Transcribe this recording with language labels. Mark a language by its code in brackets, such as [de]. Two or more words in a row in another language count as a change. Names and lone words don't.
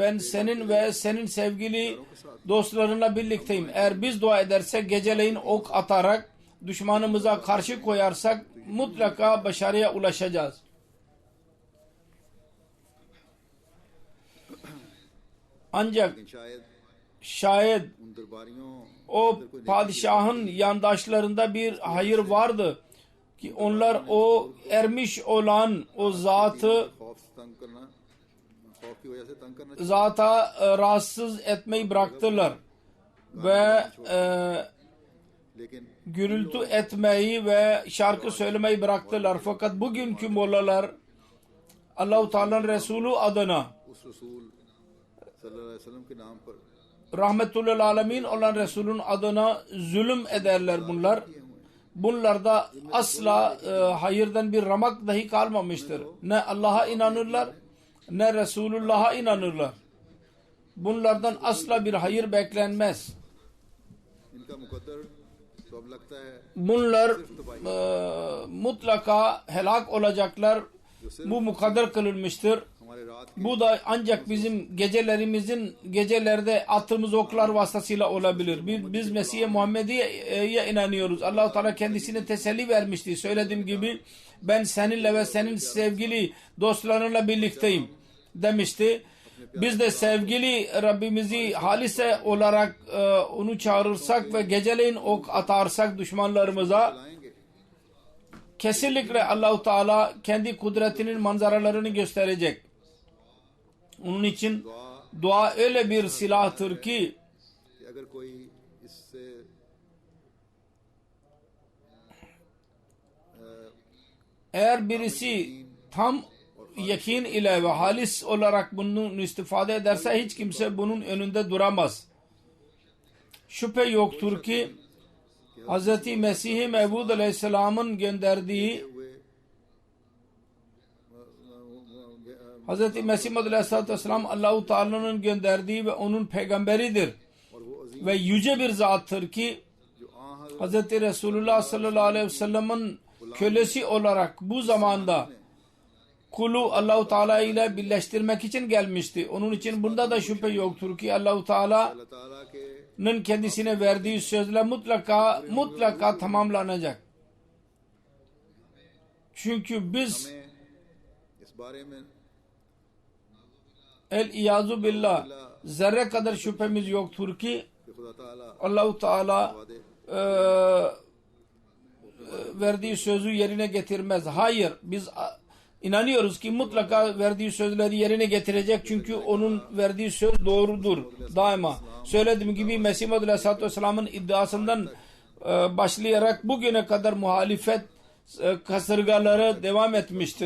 [tr] Ben senin ve senin sevgili dostlarınla birlikteyim. Eğer biz dua edersek geceleyin ok atarak düşmanımıza karşı koyarsak mutlaka başarıya ulaşacağız. Ancak [ur] शायद [tr] şayet [ur] ان درباریوں [tr] o padişahın yandaşlarında bir hayır vardı ki onlar o ermiş olan o zatı [ur] خوف سے تنگ کرنا، خوف کی وجہ سے تنگ کرنا [tr] zata rahatsız etmeyi bıraktılar ve [ur] लेकिन [tr] gürültü etmeyi ve şarkı söylemeyi bıraktılar. Fakat bugünkü mollalar Allah-u Teala'nın Resulü adına [ur] اس رسول [ar] صلى الله عليه وسلم [ur] کے نام پر [tr] rahmetullahil alemin olan Resul'ün adına zulüm ederler bunlar. Bunlarda asla hayırdan bir ramak dahi kalmamıştır. Ne Allah'a inanırlar ne Resulullah'a inanırlar. Bunlardan asla bir hayır beklenmez. [ur] ان کا مقدر تو اب لگتا ہے [tr] Bunlar mutlaka helak olacaklar. Bu mukadder kılınmıştır. [ur] ہمارے رات [tr] Bu da ancak bizim gecelerde attığımız oklar vasıtasıyla olabilir. Biz Mesih-i Muhammediye'ye inanıyoruz. Allah-u Teala kendisine teselli vermişti. Söylediğim gibi ben seninle ve senin sevgili dostlarınla birlikteyim demişti. Biz de sevgili Rabbimizi halise olarak onu çağırırsak ve geceleyin ok atarsak düşmanlarımıza [ur] लाएंगे [tr] kesinlikle Allah-u Teala kendi kudretinin manzaralarını gösterecek. Onun için dua öyle bir silahtır ki [ur] کہ اگر کوئی اس سے [tr] eğer birisi tam yakin ile ve halis olarak bunun istifade ederse hiç kimse bunun önünde duramaz. Şüphe yoktur ki Hz. Mesih-i Mevud Aleyhisselam'ın gönderdiği Hz. Mesih Aleyhisselatü Vesselam Allah-u Teala'nın gönderdiği ve onun peygamberidir. [ur] اور وہ عظیم [tr] Ve yüce bir zattır ki [ur] جو آ [tr] Hz. Resulullah [ar] صلى الله عليه وسلم'in [tr] kölesi olarak bu zamanda kulu Allah-u Teala ile birleştirmek için gelmişti. Onun için bunda da şüphe yoktur ki Allah-u Teala'nın [ur] اللہ تعالیٰ کے [tr] kendisine verdiği sözle mutlaka tamamlanacak. Çünkü biz [ur] ہمیں اس بارے میں [ar] العياذ بالله [tr] zerre kadar şüphemiz yoktur ki [ur] کہ خدا تعالیٰ [tr] Allah-u Teala [ur] वादे [tr] verdiği sözü yerine getirmez. Hayır, biz inanıyoruz ki mutlaka verdiği sözleri yerine getirecek. Çünkü onun verdiği söz doğrudur daima. Söylediğim gibi Mesih Aleyhisselatü Vesselam'ın iddiasından başlayarak bugüne kadar muhalefet kasırgaları devam etmiştir.